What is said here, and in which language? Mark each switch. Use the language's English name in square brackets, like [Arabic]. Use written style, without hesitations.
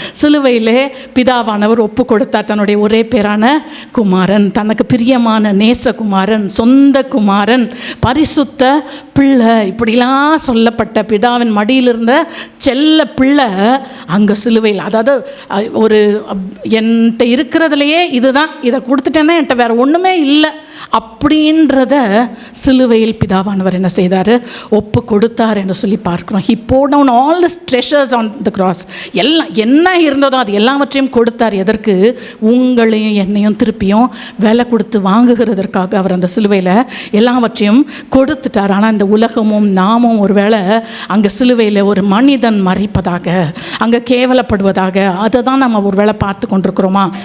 [Tamil] சிலுவையிலே பிதாவானவர் ஒப்பு கொடுத்தார். தன்னுடைய ஒரே பேரான குமாரன், தனக்கு பிரியமான நேசகுமாரன், சொந்த குமாரன், பரிசுத்த பிள்ளை, இப்படிலாம் சொல்லப்பட்ட பிதாவின் மடியில் இருந்த செல்ல பிள்ளை அங்கே சிலுவையில், அதாவது ஒரு என்கிட்ட இருக்கிறதுலையே இதுதான், இதை கொடுத்துட்டேன்னா என்கிட்ட வேறு ஒன்றுமே இல்லை அப்படின்றத சிலுவையில் பிதாவானவர் என்ன செய்தார்? ஒப்பு கொடுத்தார் என்று சொல்லி பார்க்கிறோம். [English] He poured down all the treasures on the cross. [Tamil] எல்லாம் என்ன இருந்ததோ அது எல்லாவற்றையும் கொடுத்தார். எதற்கு? உங்களையும் என்னையும் திருப்பியும் விலை கொடுத்து வாங்குகிறதற்காக அவர் அந்த சிலுவையில் எல்லாவற்றையும் கொடுத்துட்டார். ஆனால் இந்த உலகமும் நாமும் ஒருவேளை அங்கே சிலுவையில் ஒரு மனிதன் மறிப்பதாக, அங்கே கேவலப்படுவதாக, அதை தான் நம்ம ஒரு வேளை பார்த்து கொண்டிருக்கிறோமா?